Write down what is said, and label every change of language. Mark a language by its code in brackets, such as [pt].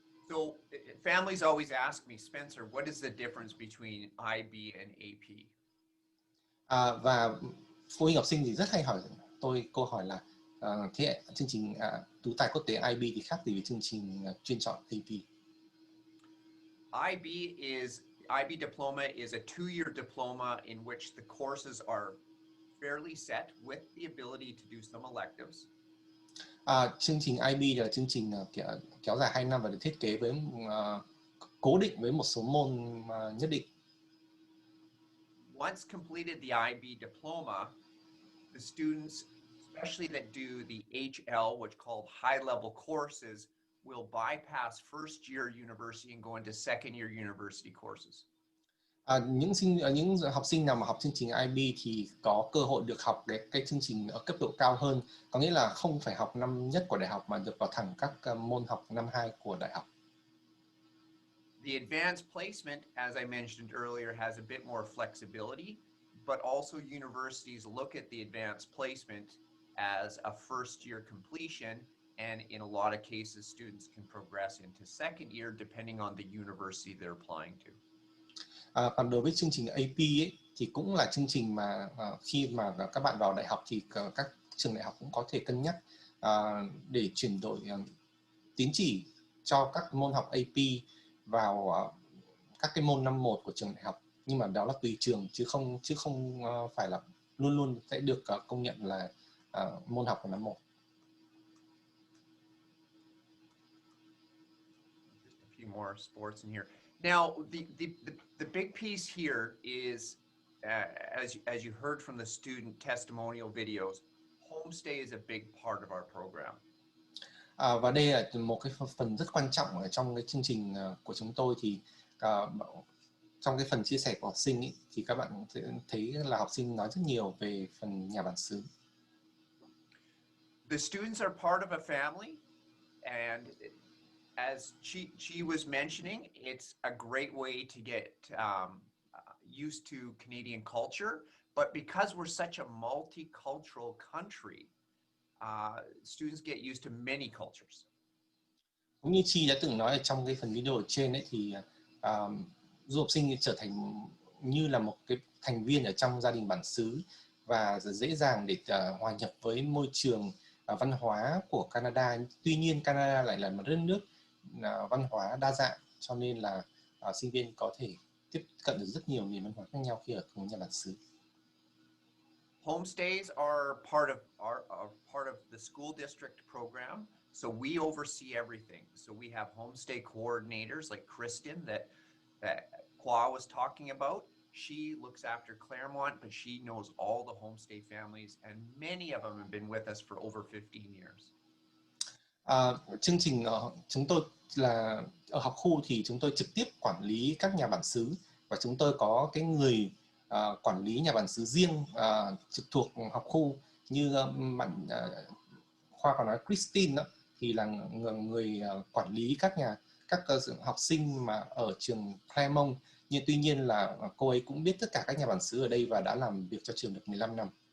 [en] So families always ask me, Spencer, what is the difference between IB and AP? [vi] Và phụ huynh học sinh thì rất hay hỏi tôi câu hỏi là thế chương trình Tú Tài Quốc tế IB thì khác gì với chương trình chuyên chọn AP? [en] IB diploma is a 2-year diploma in which the courses are fairly set with the ability to do some electives. [vi] Chương trình IB là chương trình kéo dài 2 năm và được thiết kế với cố định với một số môn nhất định. [en] Once completed the IB diploma, the students, especially that do the HL, which called high-level courses, will bypass first-year university and go into second-year university courses. [vi] Những học sinh nào mà học chương trình IB thì có cơ hội được học cái chương trình ở cấp độ cao hơn, có nghĩa là không phải học năm nhất của đại học mà được vào thẳng các môn học năm 2 của đại học. [en] The advanced placement, as I mentioned earlier, has a bit more flexibility, but also universities look at the advanced placement as a first-year completion, and in a lot of cases, students can progress into second year depending on the university they're applying to. [vi] Còn đối với chương trình AP ấy, thì cũng là chương trình mà khi mà các bạn vào đại học thì các trường đại học cũng có thể cân nhắc để chuyển đổi tín chỉ cho các môn học AP vào các cái môn năm 1 của trường đại học, nhưng mà đó là tùy trường chứ không phải là luôn luôn sẽ được công nhận là môn học của năm 1. [en] Just a few more sports in here. Now, the big piece here is, as you heard from the student testimonial videos, homestay is a big part of our program. [vi] Và đây là một cái phần rất quan trọng ở trong cái chương trình của chúng tôi, thì trong cái phần chia sẻ của học sinh ý, thì các bạn sẽ thấy là học sinh nói rất nhiều về phần nhà bản xứ. [en] The students are part of a family, and as she was mentioning, it's a great way to get used to Canadian culture, but because we're such a multicultural country, students get used to many cultures. [vi] Cũng như Chi đã từng nói ở trong cái phần video ở trên ấy, thì du học sinh trở thành như là một cái thành viên ở trong gia đình bản xứ và dễ dàng để hòa nhập với môi trường văn hóa của Canada. Tuy nhiên Canada lại là một đất nước văn hóa đa dạng, cho nên là sinh viên có thể tiếp cận được rất nhiều nền văn hóa khác nhau khi ở cùng nhà bản xứ. [en] Homestays are part of the school district program, so we oversee everything. So we have homestay coordinators like Kristen that Kwa was talking about. She looks after Claremont, but she knows all the homestay families, and many of them have been with us for over 15 years. [vi] Chương trình chúng tôi là ở học khu thì chúng tôi trực tiếp quản lý các nhà bản xứ, và chúng tôi có cái người quản lý nhà bản xứ riêng trực thuộc học khu, như bạn Khoa còn nói Christine đó, thì là người quản lý các học sinh mà ở trường Claremont, nhưng tuy nhiên là cô ấy cũng biết tất cả các nhà bản xứ ở đây và đã làm việc cho trường được 15 năm.